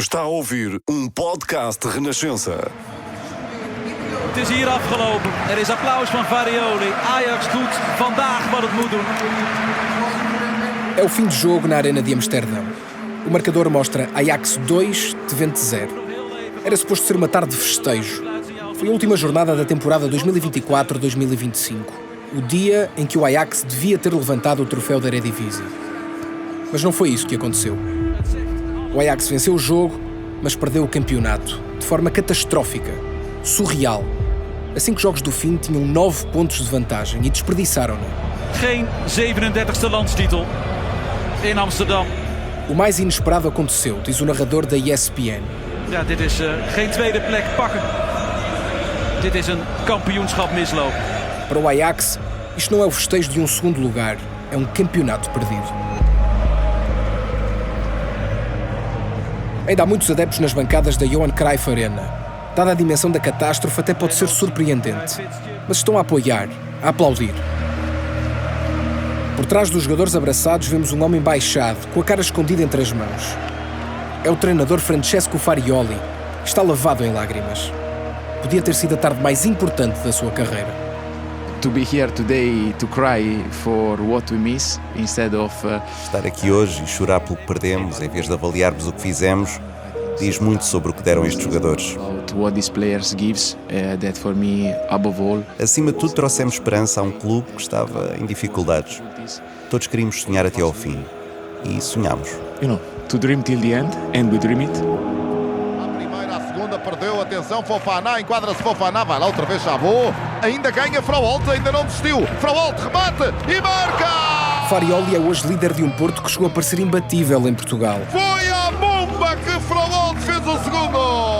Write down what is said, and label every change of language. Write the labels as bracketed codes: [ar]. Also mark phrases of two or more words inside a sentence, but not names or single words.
[pt] Está a ouvir um podcast Renascença. [nl] Het is hier afgelopen. Er is applaus van Farioli. Ajax doet vandaag wat het moet doen. [pt] É o fim de jogo na Arena de Amsterdão. O marcador mostra Ajax 2, Twente 0. Era suposto ser uma tarde de festejo. Foi a última jornada da temporada 2024-2025. O dia em que o Ajax devia ter levantado o troféu da Eredivisie. Mas não foi isso que aconteceu. O Ajax venceu o jogo, mas perdeu o campeonato. De forma catastrófica. Surreal. A 5 jogos do fim tinham 9 pontos de vantagem e desperdiçaram-na. [nl] Geen 37e landstitel in Amsterdam. [pt] O mais inesperado aconteceu, diz o narrador da ESPN. [nl] Ja, dit is geen tweede plek pakken. Dit is kampioenschap mislopen. [pt] Para o Ajax, isto não é o festejo de um segundo lugar, é um campeonato perdido. Ainda há muitos adeptos nas bancadas da Johan Cruyff Arena. Dada a dimensão da catástrofe, até pode ser surpreendente. Mas estão a apoiar, a aplaudir. Por trás dos jogadores abraçados vemos um homem baixado, com a cara escondida entre as mãos. É o treinador Francesco Farioli. Está lavado em lágrimas. Podia ter sido a tarde mais importante da sua carreira. [en] To be here today to cry for what we miss instead of [pt] Estar aqui hoje e chorar pelo que perdemos em vez de avaliarmos o que fizemos diz muito sobre o que deram estes jogadores. [en] what these players gives that for me above all. [pt] Acima de tudo trouxemos esperança a um clube que estava em dificuldades. Todos queríamos sonhar até ao fim e sonhámos. [en] To dream till the end and we dream it. [pt] Perdeu, atenção, Fofana, enquadra-se Fofana, vai lá outra vez Chavot, ainda ganha Frauolt, ainda não desistiu, Frauolt remate e marca! Farioli é hoje líder de um Porto que chegou a parecer imbatível em Portugal. Foi a bomba que Frauolt fez o segundo!